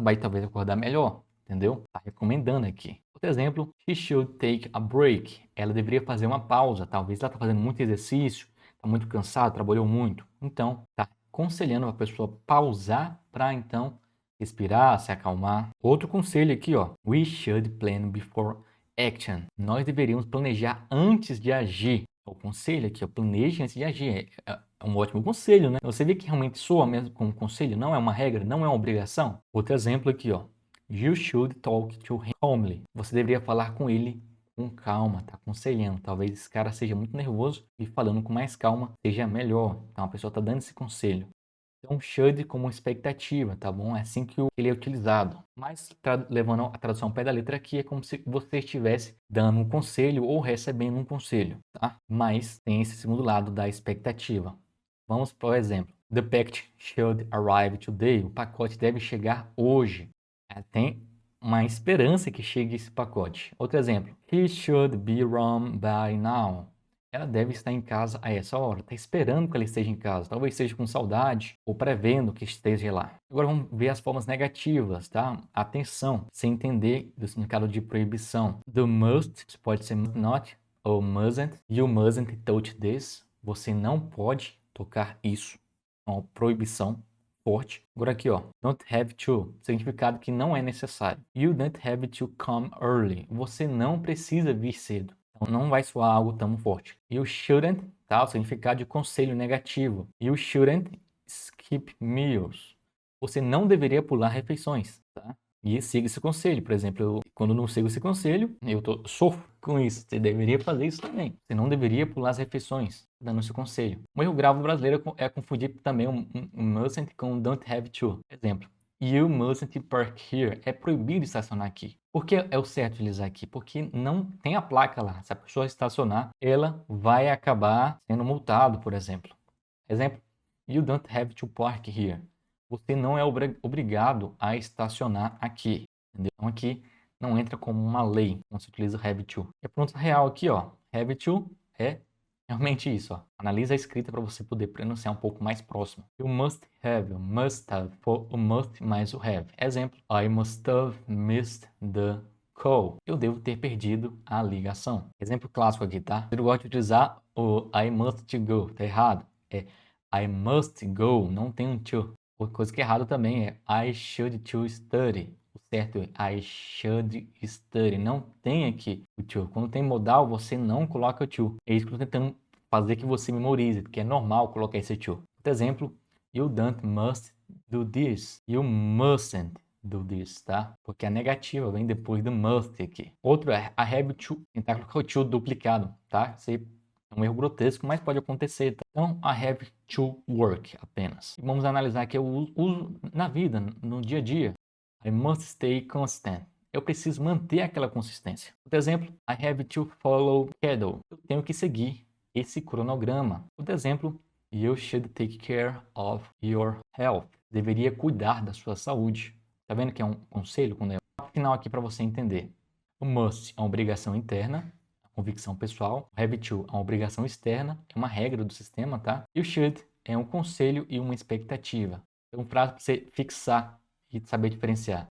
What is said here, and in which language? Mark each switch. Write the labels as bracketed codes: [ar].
[pt] Vai talvez acordar melhor, entendeu? Tá recomendando aqui. Outro exemplo, [en] she should take a break. [pt] Ela deveria fazer uma pausa. Talvez ela está fazendo muito exercício, está muito cansado, trabalhou muito. Então, está aconselhando a pessoa pausar para então respirar, se acalmar. Outro conselho aqui, ó. [en] We should plan before action. [pt] Nós deveríamos planejar antes de agir. O conselho aqui, ó, planeje antes de agir. É um ótimo conselho, né? Você vê que realmente soa mesmo como conselho, não é uma regra, não é uma obrigação. Outro exemplo aqui, ó. [en] You should talk to him calmly. [pt] Você deveria falar com ele com calma, tá aconselhando. Talvez esse cara seja muito nervoso e falando com mais calma seja melhor. Então a pessoa está dando esse conselho. Então, should como expectativa, tá bom? É assim que ele é utilizado. Mas, levando a tradução ao pé da letra aqui, é como se você estivesse dando um conselho ou recebendo um conselho, tá? Mas tem esse segundo lado da expectativa. Vamos para o exemplo. [en] The package should arrive today. [pt] O pacote deve chegar hoje. Tem uma esperança que chegue esse pacote. Outro exemplo. [en] He should be home by now. [pt] Ela deve estar em casa a essa hora. Está esperando que ela esteja em casa. Talvez seja com saudade ou prevendo que esteja lá. Agora vamos ver as formas negativas, tá? Atenção, sem entender do significado de proibição. [en] The must [pt] pode ser [en] must not ou mustn't. You mustn't touch this. [pt] Você não pode tocar isso. É uma proibição forte. Agora aqui, ó. [en] Don't have to. [pt] Significado que não é necessário. [en] You don't have to come early. [pt] Você não precisa vir cedo. Não vai soar algo tão forte. [en] You shouldn't, [pt] tá? O significado de conselho negativo. [en] You shouldn't skip meals. [pt] Você não deveria pular refeições, tá? E siga esse conselho. Por exemplo, quando não sigo esse conselho, sofro com isso. Você deveria fazer isso também. Você não deveria pular as refeições, dando esse conselho. Um erro grave brasileiro é confundir também um mustn't com don't have to. Exemplo. [en] You mustn't park here. [pt] É proibido estacionar aqui. Por que é o certo utilizar aqui? Porque não tem a placa lá. Se a pessoa estacionar, ela vai acabar sendo multado, por exemplo. Exemplo, [en] you don't have to park here. [pt] Você não é obrigado a estacionar aqui. Entendeu? Então aqui não entra como uma lei quando se utiliza have to. E a pronúncia real aqui, ó. Have to é realmente isso, ó. Analisa a escrita para você poder pronunciar um pouco mais próximo. [en] You must have, must have, for o must mais o have. Exemplo, I must have missed the call. [pt] Eu devo ter perdido a ligação. Exemplo clássico aqui, tá? Eu gosto de utilizar o [en] I must go. [pt] Tá errado. É I must go, não tem um to. Outra coisa que é errado também é [en] I should to study. [pt] O certo é [en] I should study. [pt] Não tem aqui o to. Quando tem modal, você não coloca o to. É isso que eu estou tentando fazer que você memorize, porque é normal colocar esse to. Outro exemplo, [en] you don't must do this. You mustn't do this, tá? [pt] Porque a negativa vem depois do must aqui. Outro é [en] I have to. [pt] Tentar colocar o to duplicado, tá? Você é um erro grotesco, mas pode acontecer. Tá? Então, [en] I have to work [pt] apenas. E vamos analisar aqui o uso na vida, no dia a dia. [en] I must stay constant. [pt] Eu preciso manter aquela consistência. Por exemplo, [en] I have to follow schedule. [pt] Eu tenho que seguir esse cronograma. Por exemplo, [en] you should take care of your health. [pt] Deveria cuidar da sua saúde. Tá vendo que é um conselho? Quando é um final aqui para você entender. O must é uma obrigação interna. Convicção pessoal. O have to é uma obrigação externa, é uma regra do sistema, tá? E o should é um conselho e uma expectativa. É um prazo para você fixar e saber diferenciar.